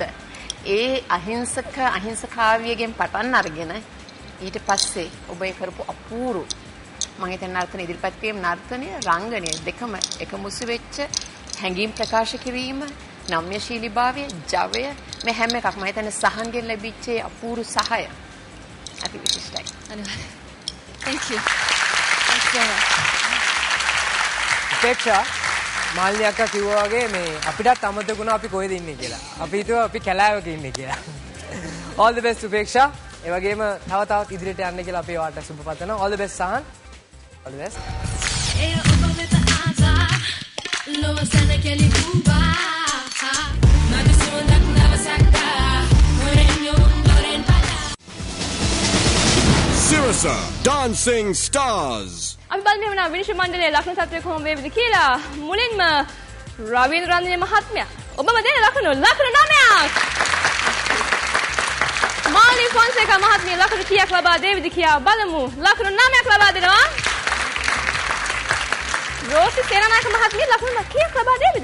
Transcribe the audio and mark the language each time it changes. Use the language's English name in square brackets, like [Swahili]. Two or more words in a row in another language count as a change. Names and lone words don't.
[Sinhala] ඒ අහිංසකාවියගෙන් පටන් අරගෙන ඊට පස්සේ ඔබ ඒ කරපු අපූර්ව මම හිතන්නේ නර්තන ඉදිරිපත් කිරීම නර්තනය රංගනය දෙකම එකමුසු වෙච්ච හැඟීම් ප්‍රකාශ කිරීම නම්‍යශීලීභාවය ජවය මේ හැම එකක්ම මම හිතන්නේ සහන්ගෙන් ලැබිච්ච අපූර්ව සහාය අති විශිෂ්ටයි. අනිවාර්යයෙන්. [English] Thank you. Thanks so much. [Sinhala] පෙක්ෂා මාල්නි අක්කා කිව්වා වගේ මේ අපිටත් අමතකුණා අපි කොහෙද ඉන්නේ කියලා. අපි හිතුවා අපි කැලෑවක ඉන්නේ කියලා. [English] All the best උපේක්ෂා. [Sinhala] ඒ වගේම තවත් ඉදිරියට යන්න කියලා අපි ඔයාලට සුබ පතනවා. [English] All the best සහන්. All the best. Sirasa Dancing Stars. [Sinhala] අපි බලමු වෙන විනිශ්චය මණ්ඩලයේ ලකුණු තත්ත්වය කොහොම වේවිද කියලා. මුලින්ම රවීන්ද්‍ර රන්දිනේ මහත්මයා ඔබම දෙන ලකුණු 9ක්. මාලි ෆොන්සේකා මහත්මිය ලකුණු කීයක් ලබා දෙවිද කියලා බලමු. ලකුණු 9ක් ලබා දෙනවා. රෝසි සේනානායක මහත්මිය ලකුණු කීයක් ලබා දෙවිද?